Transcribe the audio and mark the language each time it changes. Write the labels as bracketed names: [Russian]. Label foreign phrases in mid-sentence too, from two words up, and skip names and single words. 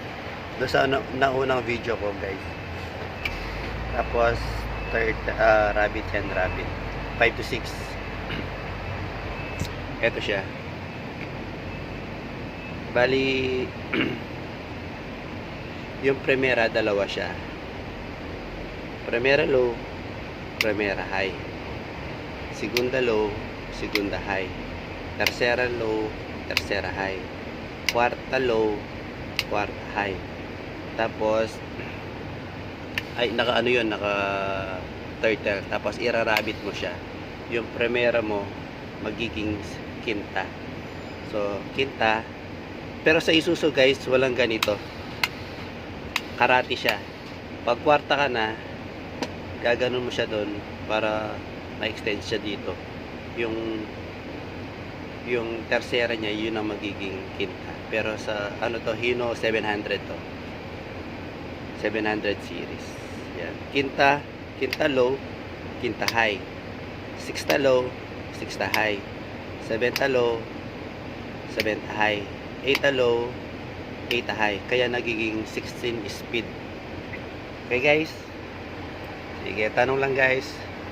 [Filipino] Doon sa naunang video ko, guys. Tapos, rabbit yan, rabbit. 5 to 6. Ito siya. Bali, yung primera, dalawa siya. Primera low, primera high. Segunda low, segunda high. Tercera low, tercera high. Cuarta low, cuarta high. Tapos ay naka yun, naka turtle. Tapos irarabit mo siya. Yung primera mo magiging quinta. So, quinta. Pero sa Isuzu, guys, walang ganito. Karate siya. Pag kwarta ka na, gaganon mo siya doon para ma-extend siya dito. Yung tercera niya, yun ang magiging quinta. Pero sa to, Hino 700 to. 700 series. Yan. Quinta low, quinta high. Sixta low, sixta high. [English] Seventh low, seventh high. Eighth low, eighth high. [Filipino] Kaya nagiging 16 speed. Okay guys? Sige, tanong lang guys.